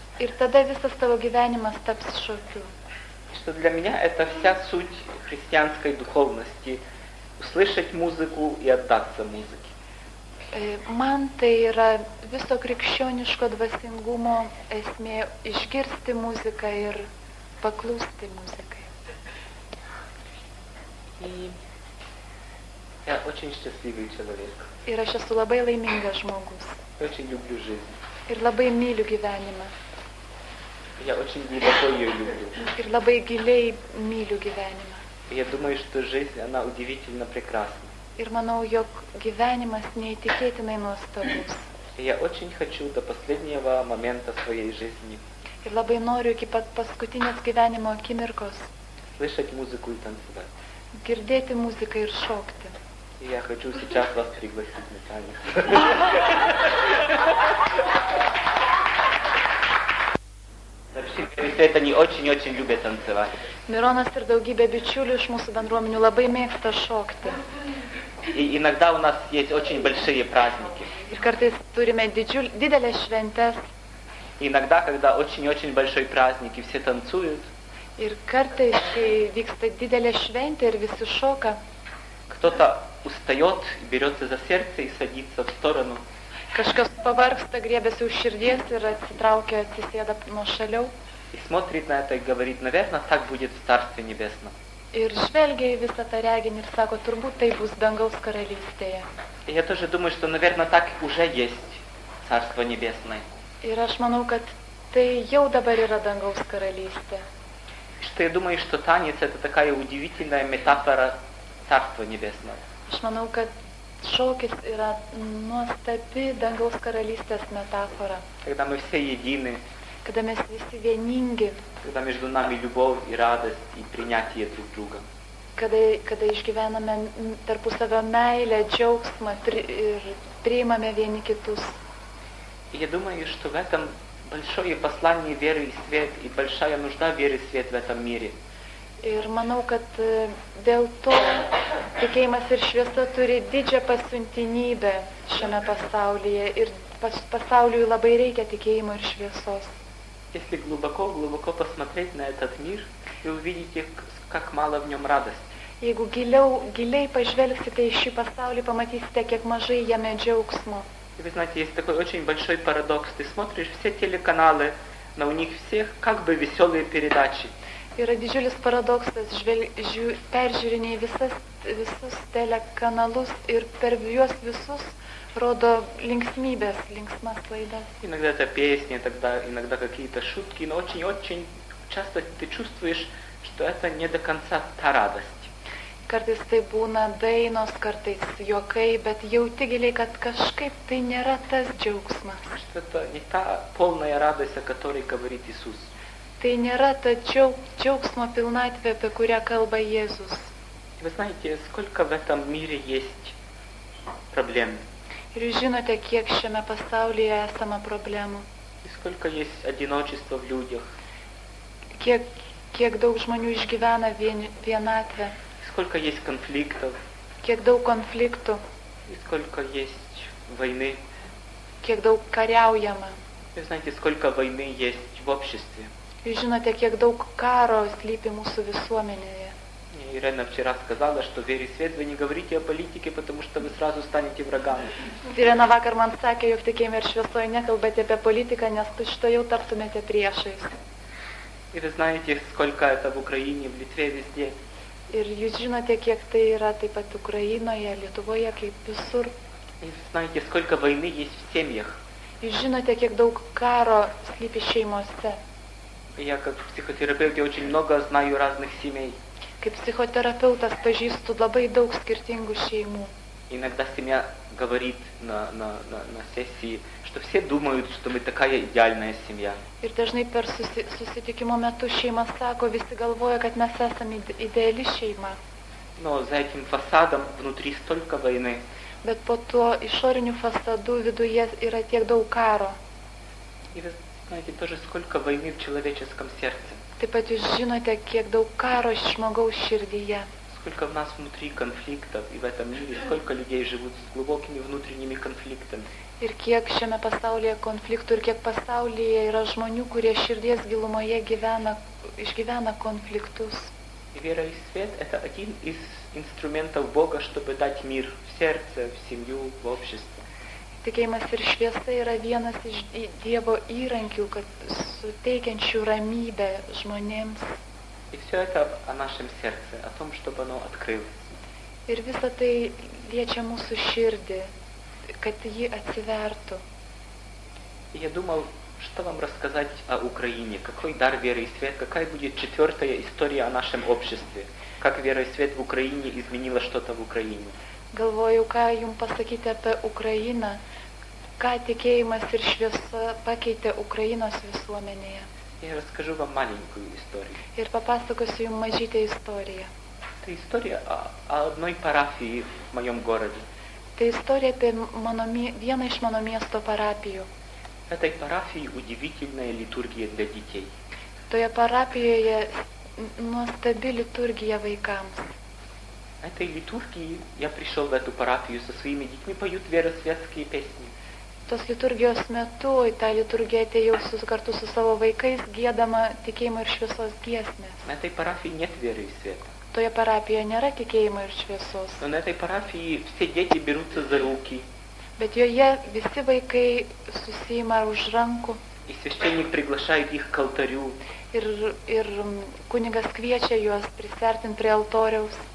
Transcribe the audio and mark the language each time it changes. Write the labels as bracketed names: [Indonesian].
[Lithuanian] Ir tada visas tavo gyvenimas taps šokiu. [Russian] Что для меня это вся суть христианской духовности. Услышать музыку и отдаться музыке. [Lithuanian] Man tai yra viso krikščioniško dvasingumo esmė išgirsti muziką ir paklūsti muzikai. [Russian] И я очень счастливый человек. [Lithuanian] Ir aš esu labai laimingas žmogus. [Russian] Я очень люблю жизнь. [Lithuanian] Ir labai myliu gyvenimą. [Russian] Я очень глубоко ее люблю. [Lithuanian] Ir labai giliai myliu gyvenimą. [Russian] И я думаю, что жизнь, она удивительно прекрасна. [Lithuanian] Ir manau, jog gyvenimas neįtikėtinai nuostabus. [Russian] И я очень хочу до последнего момента своей жизни [Lithuanian] Ir labai noriu iki pat paskutinės gyvenimo akimirkos [Russian] слышать музыку и танцевать. [Lithuanian] girdėti muziką ir šokti. [Russian] И я хочу сейчас вас пригласить на танец. Наши веры и свет, они очень-очень любят танцевать. [Lithuanian] Mironas ir daugybė bičiulių iš mūsų bendruomenių labai mėgsta šokti. [Russian] И иногда у нас есть очень большие праздники. [Lithuanian] Ir kartais turime didelės šventės. [Russian] И иногда, когда очень-очень большой праздник, и все танцуют, [Lithuanian] Ir kartais, kai vyksta didelė šventė ir visi šoka, [Russian] кто-то устает, берется за сердце и садится в сторону. [Lithuanian] kažkas pavargsta, griebiasi už širdies ir atsitraukia, atsisėda nuo šaliau. [Russian] И смотрит на это и говорит, наверное, так будет в Царстве Небесном. [Lithuanian] Ir žvelgia į visą tą reginį ir sako, turbūt tai bus dangaus karalystėje. [Russian] И я тоже думаю, что, наверное, так уже есть Царство Небесное. [Lithuanian] Ir aš manau, kad tai jau dabar yra dangaus karalystė. [Russian] Что я думаю, что танец это такая удивительная метафора Царства Небесного. [Lithuanian] Aš manau, kad šokis yra nuostabi dangaus karalystės metafora. [Russian] Когда мы все едины, [Lithuanian] Kada mes visi vieningi, [Russian] когда между нами любовь и радость и принятие друг друга. [Lithuanian] kada išgyvename tarpusavio meilę, džiaugsmą ir priimame vieni kitus. [Russian] И я думаю, что в этом большое послание веры и свет, и большая нужда веры и свет в этом мире. [Lithuanian] Ir manau, kad dėl to tikėjimas ir šviesa turi didžią pasiuntinybę šiame pasaulyje ir pasauliui labai reikia tikėjimo ir šviesos. [Russian] Если глубоко посмотреть на этот мир, вы увидите, как мало в нем радости. [Lithuanian] Jeigu giliai pažvelgsite į šį pasaulį, pamatysite, kiek mažai jame džiaugsmo. [Russian] И вы знаете, есть такой очень большой парадокс. Ты смотришь все телеканалы, но у них всех как бы веселые передачи. [Lithuanian] Yra didžiulis paradoksas, peržiūriniai visus telekanalus ir per juos visus rodo linksmybės, linksmas laidas. [Russian] Иногда это песни, иногда какие-то шутки, но очень-очень часто ты чувствуешь, что это не до конца та радость. [Lithuanian] Kartais tai būna dainos, kartais juokai, bet jauti giliai, kad kažkaip tai nėra tas džiaugsmas. [Russian] Что это не та полная радость, о которой говорит Иисус. [Lithuanian] Tai nėra ta džiaugsmo pilnatvė, apie kurią kalba Jėzus. [Russian] Вы знаете, сколько в этом мире есть проблем. [Lithuanian] Ir jūs žinote, kiek šiame pasaulyje esama problemų. [Russian] И сколько есть одиночества в людях. [Lithuanian] Kiek daug žmonių išgyvena vienatvę. [Russian] Сколько есть конфликтов. [Lithuanian] Kiek daug konfliktų. [Russian] И сколько есть войны. [Lithuanian] Kiek daug kariaujama. [Russian] Вы знаете, сколько войны есть в обществе. [Lithuanian] Jūs žinote, kiek daug karo slypi mūsų visuomenėje. [Russian] Мне Ирена вчера сказала, что в вере и свет вы не говорите о политике, потому что вы сразу станете врагами. [Lithuanian] Irena vakar man sakė, jog tikėjime ir šviesoje nekalbate apie politiką, nes tučtuojau taptumėte priešais. [Russian] И вы знаете, сколько это в Украине, в Литве, везде. [Lithuanian] Ir jūs žinote, kiek tai yra taip pat Ukrainoje, Lietuvoje, kaip visur. [Russian] И знаете, сколько войны есть в семьях. [Lithuanian] Jūs žinote, kiek daug karo slypi šeimose. [Russian] Я как психотерапевт, я очень много знаю разных семей. [Lithuanian] Kaip psichoterapeutas pažįstu labai daug skirtingų šeimų. [Russian] Иногда семья говорит на сессии, что все думают, что мы такая идеальная семья. [Lithuanian] Ir dažnai per susitikimo metu šeima sako, visi galvoja, kad mes esame ideali šeima. [Russian] Но за этим фасадом внутри столько войны. [Lithuanian] Bet po tuo išoriniu fasadu viduje yra tiek daug karo. [Russian] И вы знаете тоже, сколько войны в человеческом сердце. [Lithuanian] Taip pat jūs žinote, kiek daug karo žmogaus širdyje. [Russian] Сколько в нас внутри конфликтов, и в этом мире сколько людей живут с глубокими внутренними конфликтами. [Lithuanian] Ir kiek šiame pasaulyje konfliktų, ir kiek pasaulyje yra žmonių, kurie širdies gilumoje išgyvena konfliktus. [Russian] И вера и свет – это один из инструментов Бога, чтобы дать мир в сердце, в семью, в обществе. [Lithuanian] Tikėjimas ir šviesa yra vienas iš Dievo įrankių, kad suteikiančių ramybę žmonėms. [Russian] И все это о нашем сердце, о том, чтобы оно открылось. [Lithuanian] Ir visa tai liečia mūsų širdį, kad ji atsivertų. [Russian] И я думал, что вам рассказать о Украине, какой дар веры и свет, какая будет 4-я история о нашем обществе, как вера и свет в Украине изменила что-то в Украине. [Lithuanian] Galvoju, ką jums pasakyti apie Ukrainą, ką tikėjimas ir šviesa pakeitė Ukrainos visuomenėje. [Russian] Я расскажу вам маленькую историю. [Lithuanian] Ir papasakosiu jums mažytę istoriją. [Russian] Это история о одной парафии в моем городе. [Lithuanian] Tai istorija apie vieną iš mano miesto parapijų. [Russian] В этой парафии удивительная литургия для детей. [Lithuanian] Toje parapijoje nuostabi liturgija vaikams. [Russian] Этой литургии я пришел в эту парафию со своими детьми, поют веросветские песни. [Lithuanian] Tos liturgijos metu į tą liturgiją atėjau kartu su savo vaikais, giedama tikėjimo ir šviesos giesmės. [Russian] На этой парафии нет веры и света. [Lithuanian] Toje parapijoje nėra tikėjimo ir šviesos, [Russian] Но на этой парафии все дети берутся за руки, [Lithuanian] bet joje visi vaikai susima už rankų [Russian] и священник приглашает их к алтарю. [Lithuanian] ir kunigas kviečia juos prisiartinti prie altoriaus.